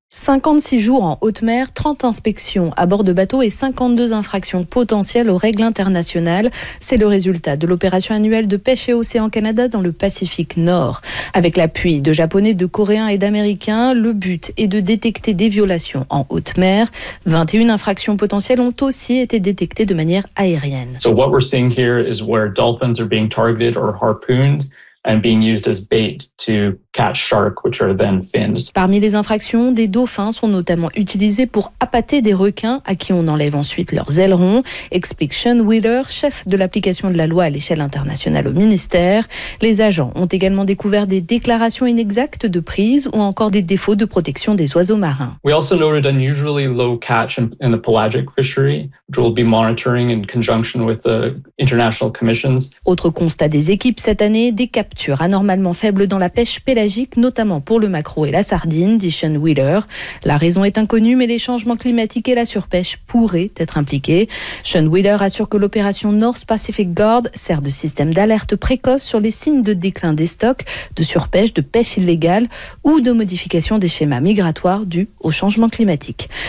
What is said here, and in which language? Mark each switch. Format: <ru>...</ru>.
<fr>56 jours en haute mer, 30 inspections à bord de bateaux et 52 infractions potentielles aux règles internationales. C'est le résultat de l'opération annuelle de pêche et océan Canada dans le Pacifique Nord. Avec l'appui de Japonais, de Coréens et d'Américains, le but est de détecter des violations en haute mer. 21 infractions potentielles ont aussi été détectées de manière aérienne.</fr> <en>So what we're seeing here is where dolphins are being targeted or harpooned. And being used as bait to catch shark, which are then fins.</en> <fr>Parmi les infractions, des dauphins sont notamment utilisés pour appâter des requins à qui on enlève ensuite leurs ailerons, explique Sean Wheeler, chef de l'application de la loi à l'échelle internationale au ministère. Les agents ont également découvert des déclarations inexactes de prise ou encore des défauts de protection des oiseaux marins.</fr> <en>We also noted unusually low catch in the pelagic fishery, which we'll be monitoring in conjunction with the international commissions.</en> <fr>Autre constat des équipes cette année, des capture anormalement faible dans la pêche pélagique, notamment pour le maquereau et la sardine, dit Sean Wheeler. La raison est inconnue, mais les changements climatiques et la surpêche pourraient être impliqués. Sean Wheeler assure que l'opération North Pacific Guard sert de système d'alerte précoce sur les signes de déclin des stocks, de surpêche, de pêche illégale ou de modification des schémas migratoires dus au changement climatique.</fr>